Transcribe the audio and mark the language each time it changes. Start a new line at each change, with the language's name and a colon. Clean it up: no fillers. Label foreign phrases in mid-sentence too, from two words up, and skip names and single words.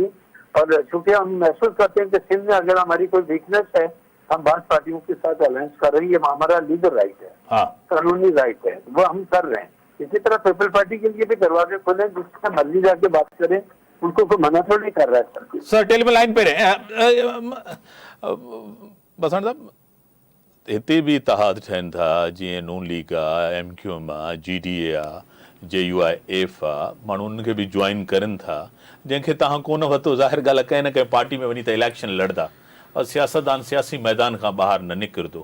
Urdu: اور چونکہ ہم محسوس کرتے ہیں کہ سندھ میں اگر ہماری کوئی ویکنیس ہے, ہم بعض پارٹیوں کے ساتھ الائنس کر رہے ہیں, یہ ہمارا
English: legal right
Urdu: ہے, قانونی رائٹ ہے, وہ ہم کر رہے ہیں. اسی طرح پیپل پارٹی کے لیے بھی دروازے کھولیں, جس سے مرضی جا کے بات کریں, ان کو کوئی منع تھوڑی کر رہا ہے. سر
English: telephone line
Urdu: پہ رہے.
Sindhi: بسنٹ صاحب, हिते भी इतिहाद ठहनि था, जीअं नून लीग आहे, MQM आहे, GDA आहे, JUIF आहे, माण्हू उनखे बि ज्वाइन करनि था, जंहिंखे तव्हां कोन वरितो. ज़ाहिर ॻाल्हि आहे, कंहिं न कंहिं पार्टी में वञी त इलेक्शन लड़दा और सियासतदान सियासी मैदान खां ॿाहिरि न निकिरंदो.